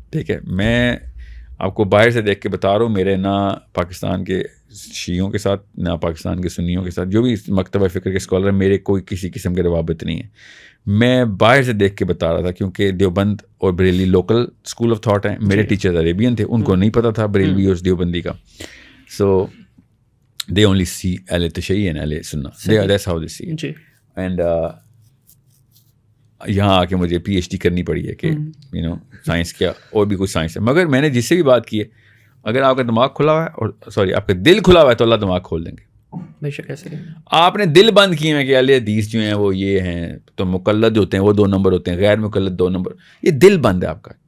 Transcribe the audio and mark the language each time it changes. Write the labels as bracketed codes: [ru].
[ur] ٹھیک ہے, میں آپ کو باہر سے دیکھ کے بتا رہا ہوں, میرے نہ پاکستان کے شیعوں کے ساتھ نہ پاکستان کے سنیوں کے ساتھ جو بھی مکتبہ فکر کے اسکالر ہیں, میرے کوئی کسی قسم کے روابط نہیں ہے. میں باہر سے دیکھ کے بتا رہا تھا, کیونکہ دیوبند اور Bareilly local school of thought ہیں. میرے ٹیچرز عربین تھے, ان کو نہیں پتہ تھا بریلوی اور دیوبندی کا. [en] So they only see اہل تشیع and اہل سنہ, دیٹس ہاؤ دے سی. [ur] And یہاں آ کے مجھے پی ایچ ڈی کرنی پڑی ہے کہ سائنس کیا اور بھی کچھ سائنس ہے. مگر میں نے جس سے بھی بات کی ہے, اگر آپ کا دماغ کھلا ہوا ہے اور آپ کا دل کھلا ہوا ہے تو اللہ دماغ کھول دیں گے. بے شک ایسے آپ نے دل بند کیے ہیں کہ اہل حدیث جو ہیں وہ یہ ہیں, تو مقلد ہوتے ہیں وہ 2 نمبر ہوتے ہیں, غیر مقلد 2 نمبر. یہ دل بند ہے آپ کا.